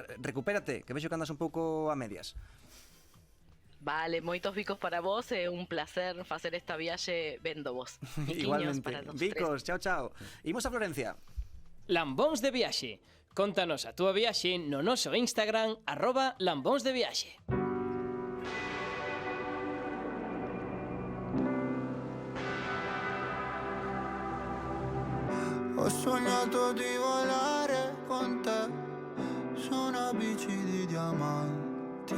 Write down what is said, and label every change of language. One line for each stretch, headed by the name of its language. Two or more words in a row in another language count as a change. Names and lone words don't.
Galician: Recupérate, que vexo que andas un pouco a medias. Vale, moitos bicos para vos, é un placer facer esta viaxe vendo vos. Igualmente, bicos, chao. Imos a Florencia. Lambóns de Viaxe. Contanos a túa viaxe no noso Instagram @lambónsdeviaxe.
Italian: Ho sognato di volare con te su una bici di diamanti.